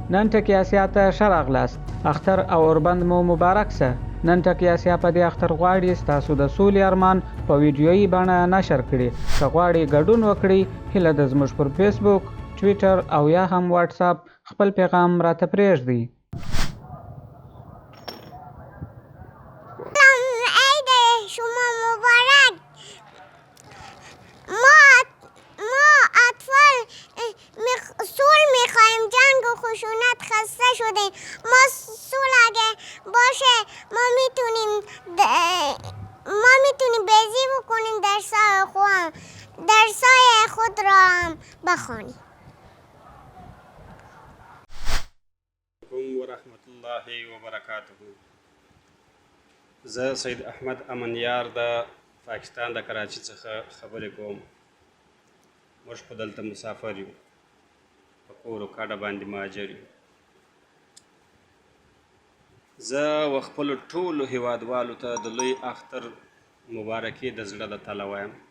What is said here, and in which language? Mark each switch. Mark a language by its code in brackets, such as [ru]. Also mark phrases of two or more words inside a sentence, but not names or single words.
[ps] نن ټکي اسیا ته ښه راغلاست. اختر او اوربند مو مبارک شه. نن ټکي اسیا په دې اختر غواړي ستاسو د سولې ارمان په ویډیويي بڼه نشر کړي. که غواړي ګډون وکړي، هیله ده زموږ پر فیسبوک، ټویټر او یا هم واتساپ خپل پیغام راته پرېږدئ. [fa] خشونت خسته شدیم. ما صلح اگه باشه ما میتونیم بازی بکنیم، درسای خود را هم بخوانیم. [ar] و رحمت الله و برکاته. [ps] زه سید احمد امنیار د پاکستان د کراچۍ څخه خبرې کوم. موږ په دلته مسافر یو، په کور و کډه باندې مهاجر یو. زه و خپلو ټولو هیوادوالو ته د لوی اختر مبارکي د زړه د تله وایم.